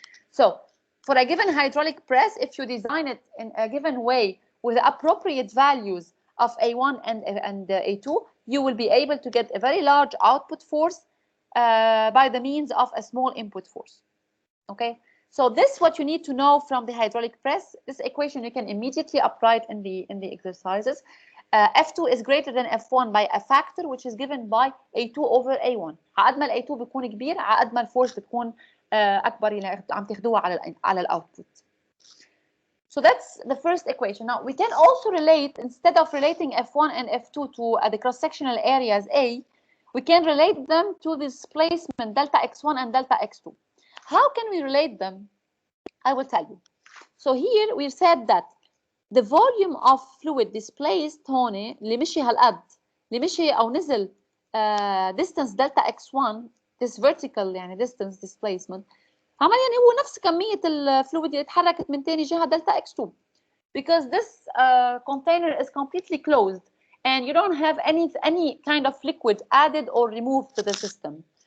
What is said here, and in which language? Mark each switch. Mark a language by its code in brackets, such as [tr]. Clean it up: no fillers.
[en] So for a given hydraulic press, if you design it in a given way with the appropriate values of A1 and A2, you will be able to get a very large output force by the means of a small input force. Okay, so this is what you need to know from the hydraulic press. This equation you can immediately apply it in the exercises. F2 is greater than F1 by a factor which is given by A2 over A1. [ar] عقد ما ال A2 بيكون كبير عقد ما الفورس بتكون أكبر اللي عم تاخدوها على الاوتبوت. [en] So that's the first equation. Now we can also relate, instead of relating F1 and F2 to the cross-sectional areas A, we can relate them to the displacement delta x1 and delta x2. How can we relate them? I will tell you. So here we said that the volume of fluid displaced [ar] هون اللي مشي هالقد اللي مشي أو نزل [en] distance delta x1, this vertical يعني distance displacement [ar] عمليا هو نفس كمية الفلويد اللي اتحركت من تاني جهة [en] delta x2, because this container is completely closed and you don't have any kind of liquid added or removed to the system.